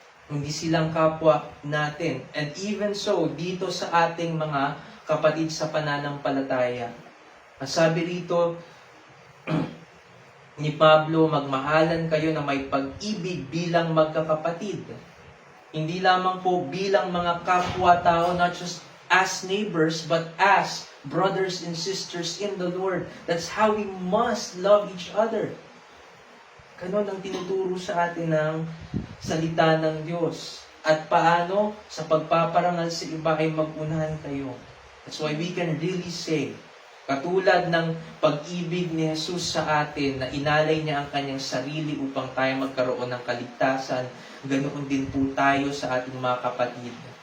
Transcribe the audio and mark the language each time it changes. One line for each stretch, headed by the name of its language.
Filipino: Hindi silang kapwa natin.
English: And even so,
Filipino: dito sa ating mga kapatid sa pananampalataya, ang sabi rito ni Pablo, magmahalan kayo na may pag-ibig bilang magkakapatid. Hindi lamang po bilang mga kapwa-tao,
English: not just as neighbors, but as brothers and sisters in the Lord. That's how we must love each other.
Filipino: Ganon ang tinuturo sa atin ng salita ng Diyos. At paano? Sa pagpaparangal sa iba ay mag-unahan kayo.
English: That's why we can really say,
Filipino: katulad ng pag-ibig ni Jesus sa atin na inalay niya ang kanyang sarili upang tayo magkaroon ng kaligtasan, ganoon din po tayo sa ating mga kapatid.